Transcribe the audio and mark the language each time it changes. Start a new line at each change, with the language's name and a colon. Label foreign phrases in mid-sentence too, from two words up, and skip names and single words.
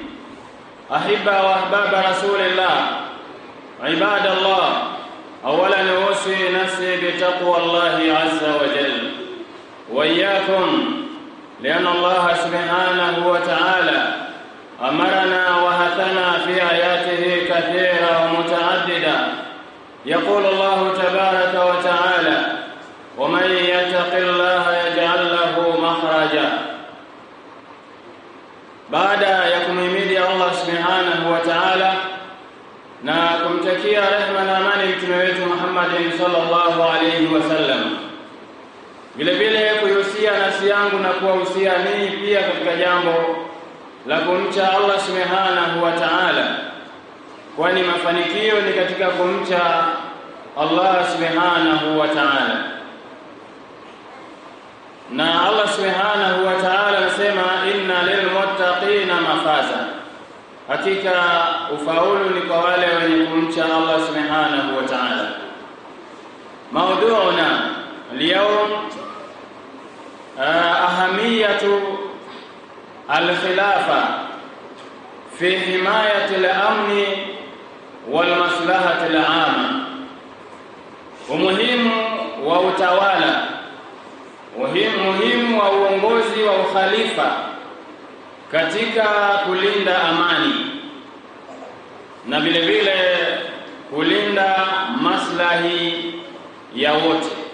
Arabic: أحبة وأحباب رسول الله عباد الله، أولا أوصي نفسي بتقوى الله عز وجل وإياكم، لأن الله سبحانه وتعالى أمرنا وهثنا في آياته كثيرة ومتعددة. يقول الله تبارك وتعالى: ومن يتق الله يجعل له مخرجا.
Swahili: بعد ya kumhimidi Allah
Arabic: سبحانه وتعالى
Swahili: na kumtakia rehema na amani mtume wetu Muhammad
Arabic: صلى الله عليه وسلم,
Swahili: vile vile kuhusia nafsi yangu na kuwahusia ninyi pia katika jambo la kumcha Allah
Arabic: سبحانه وتعالى,
Swahili: kwani mafanikio ni katika kumcha Allah
Arabic: سبحانه وتعالى.
Swahili: Na Allah
Arabic: سبحانه وتعالى
Swahili: anasema
Arabic: إن للمتقين مفازا,
Swahili: hakika ufaulu ni kwa wale wenye kumcha Allah
Arabic: سبحانه وتعالى. Mawdu'una اليوم أهمية الخلافة في حماية الأمن والمصلحة العامة،
Swahili: umuhimu wa utawala, muhimu wa uongozi wa ukhalifa katika kulinda amani na vile vile kulinda maslahi ya wote.